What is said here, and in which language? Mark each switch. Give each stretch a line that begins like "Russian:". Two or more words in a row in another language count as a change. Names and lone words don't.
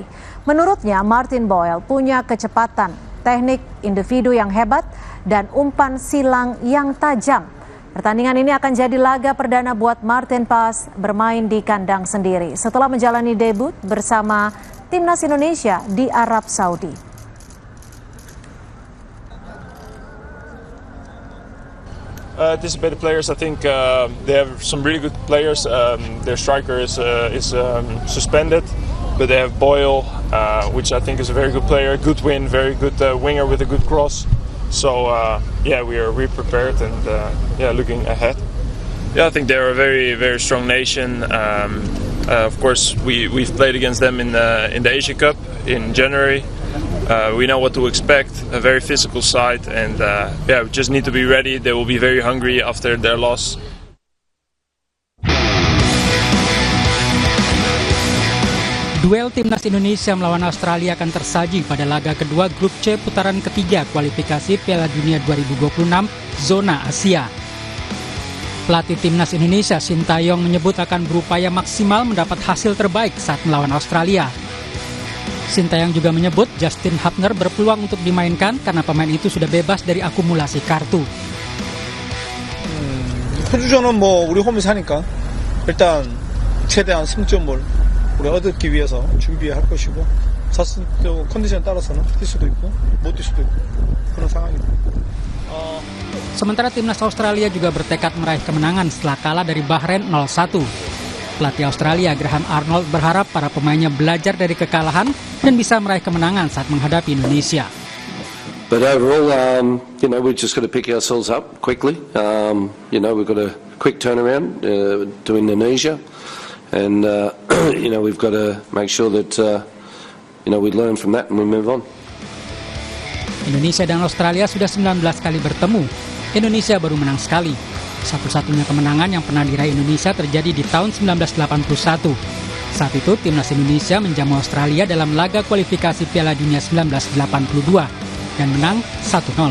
Indonesian: Menurutnya, Martin Boyle punya kecepatan, teknik individu yang hebat, dan umpan silang yang tajam. Pertandingan ini akan jadi laga perdana buat Martin Paes bermain di kandang sendiri setelah menjalani debut bersama Timnas Indonesia di Arab Saudi.
English: Anticipated players, I think they have some really good players. Their striker is suspended, but they have Boyle, which I think is a very good player, good win, very good winger with a good cross. So yeah, we are prepared and yeah, looking ahead. Yeah, I think they're a very strong nation. Of course, we've played against them in the Asia Cup in January. We know what to expect, a very physical side, and yeah, we just need to be ready. They will be very hungry after their loss.
Indonesian: Duel Timnas Indonesia melawan Australia akan tersaji pada laga kedua Grup C putaran ketiga kualifikasi Piala Dunia 2026 zona Asia. Pelatih Timnas Indonesia Sintayong menyebut akan berupaya maksimal mendapat hasil terbaik saat melawan Australia. Sintayong juga menyebut Justin Hubner berpeluang untuk dimainkan karena pemain itu sudah bebas dari akumulasi kartu.
Korean: 호주전은 우리 홈에서 하니까 일단 최대한 승점을 우리 얻기 위해서 준비할 것이고 자신도 컨디션 따라서는 뛸 수도 있고 못 뛸 수도 있고 그런 상황입니다.
Indonesian: Sementara Timnas Australia juga bertekad meraih kemenangan setelah kalah dari Bahrain 0-1. Pelatih Australia Graham Arnold berharap para pemainnya belajar dari kekalahan dan bisa meraih kemenangan saat menghadapi Indonesia.
English: But overall, we've just got to pick ourselves up quickly. We've got a quick turnaround to Indonesia. And we've got to make sure that we learn from that and we move on.
Indonesian: Indonesia dan Australia sudah 19 kali bertemu. Indonesia baru menang sekali. Satu-satunya kemenangan yang pernah diraih Indonesia terjadi di tahun 1981. Saat itu Timnas Indonesia menjamu Australia dalam laga kualifikasi Piala Dunia 1982 dan menang 1-0.